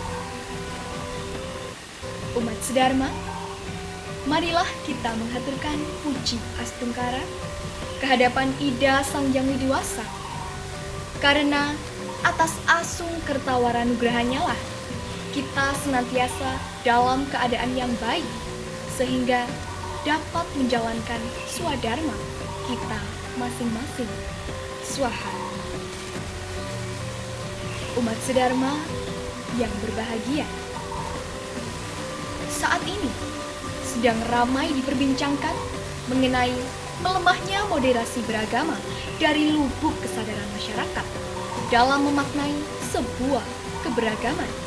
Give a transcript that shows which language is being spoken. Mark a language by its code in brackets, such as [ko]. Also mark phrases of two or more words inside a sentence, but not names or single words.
[id] Umat sedharma, marilah kita menghaturkan puji astungkara kehadapan Ida Sang Hyang Widiwasa, karena atas [ban] asung kertawara nugrahannya [id] lah kita senantiasa dalam keadaan yang baik, sehingga dapat menjalankan swadharma kita masing-masing. Swaha. Umat sedharma yang berbahagia, saat ini sedang ramai diperbincangkan mengenai melemahnya moderasi beragama dari lubuk kesadaran masyarakat dalam memaknai sebuah keberagaman.